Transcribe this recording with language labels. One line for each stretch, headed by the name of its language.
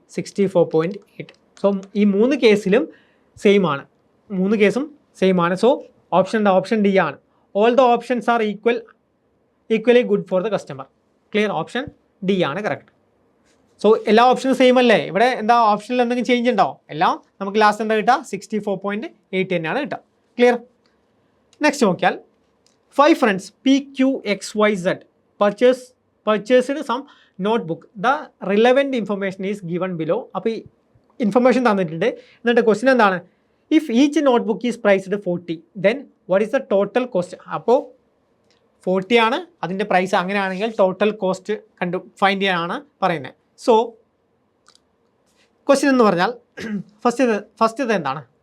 Malayalam: 64.8. So ഈ 3 കേസിലും same ആണ്. 3 കേസും സെയിം ആണ്. സോ ഓപ്ഷൻ എന്താ? ഓപ്ഷൻ ഡി ആണ്.
English: All the options are equally good for the customer. Clear?
Malayalam: Option D ആണ് കറക്റ്റ്. സോ എല്ലാ ഓപ്ഷനും സെയിം അല്ലേ? ഇവിടെ എന്താ ഓപ്ഷനിൽ എന്തെങ്കിലും ചേഞ്ച് ഉണ്ടോ? എല്ലാം നമുക്ക് ലാസ്റ്റ് എന്താ കിട്ടുക? 64.8 തന്നെയാണ് കിട്ടുക. ക്ലിയർ?
English: next
Malayalam: നോക്കിയാൽ
English: 5 friends PQXYZ purchased some notebook. The relevant information is given below.
Malayalam: അപ്പോൾ ഈ ഇൻഫർമേഷൻ തന്നിട്ടുണ്ട്. എന്നിട്ട് ക്വസ്റ്റ്യൻ എന്താണ്?
English: If each notebook is priced 40 then what is the total cost?
Malayalam: അപ്പോൾ 40 ആണ് അതിൻ്റെ പ്രൈസ്. അങ്ങനെയാണെങ്കിൽ ടോട്ടൽ കോസ്റ്റ് ഫൈൻഡ് ചെയ്യാനാണ് പറയുന്നത്. സോ ക്വസ്റ്റ്യൻ എന്ന് പറഞ്ഞാൽ ഫസ്റ്റ് എന്താണ്?